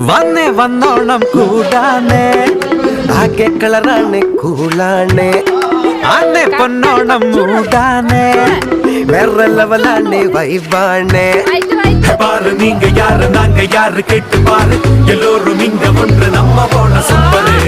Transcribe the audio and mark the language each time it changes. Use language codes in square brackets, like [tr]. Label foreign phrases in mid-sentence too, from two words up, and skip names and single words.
[ml] വന്നേ വന്നോണം കൂടാനേ ആകെ കളറാണ് കൂളാണ് ആന്നെ പൊന്നോണം മൂടാനേ വേറെ ലെവലാണ് വൈബാണ് [ta] பாரு நீங்க யாரு நாங்க யாரு கேட்டு பாரு எல்லோரும் இங்க ஒன்று நம்ம போன சூப்பர்